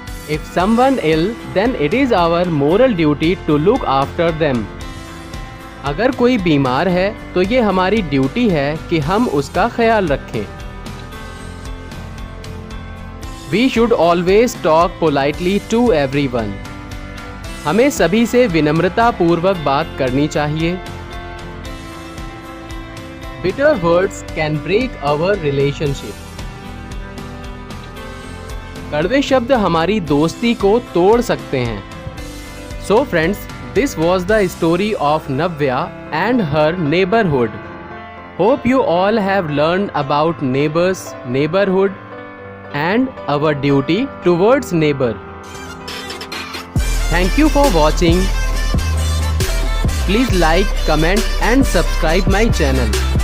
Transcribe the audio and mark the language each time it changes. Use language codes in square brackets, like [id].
[en] If someone ill, then it is our moral duty to look after them. [hi] अगर कोई बीमार है, तो ये हमारी ड्यूटी है कि हम उसका ख्याल रखें। [en] We should always talk politely to everyone. [hi] हमें सभी से विनम्रता पूर्वक बात करनी चाहिए। [en] Bitter words can break our relationship. [hi] कड़वे शब्द हमारी दोस्ती को तोड़ सकते हैं। [en] So friends, this was the story of Navya and her neighborhood. Hope you all have learned about neighbors, neighborhood, and our duty towards neighbor. Thank you for watching. Please like, comment and subscribe my channel.